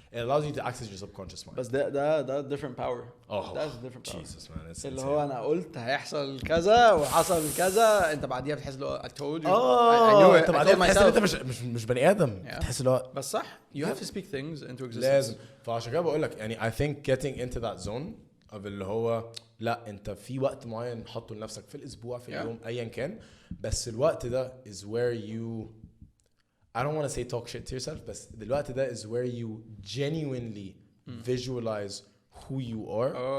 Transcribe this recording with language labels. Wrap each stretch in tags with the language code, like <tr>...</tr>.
<en>It allows you to access your subconscious mind.</en> <ar>بس ده</ar> <en>different power. That's a different power. Jesus man. It's</en> <ar>اللي هو أنا قلت هيحصل كذا وحصل كذا أنت بعديها بتحس اللي</ar> <en>I told you. I knew it.</en> <ar>أنت بعديها بتحس إن أنت مش بني آدم. بتحس اللي هو بس صح.</ar> <en>You have to speak things into existence.</en> <ar>لازم. فعشان كده بقول لك يعني</ar> <en>I think getting into that zone of</en> <ar>اللي هو لا أنت في وقت معين حطه لنفسك في الأسبوع في اليوم أيا كان بس الوقت ده</ar> <en>is where you I don't want to say talk shit to yourself</en> <ar>بس الوقت ده</ar> <en>is where you genuinely visualize who you are.</en>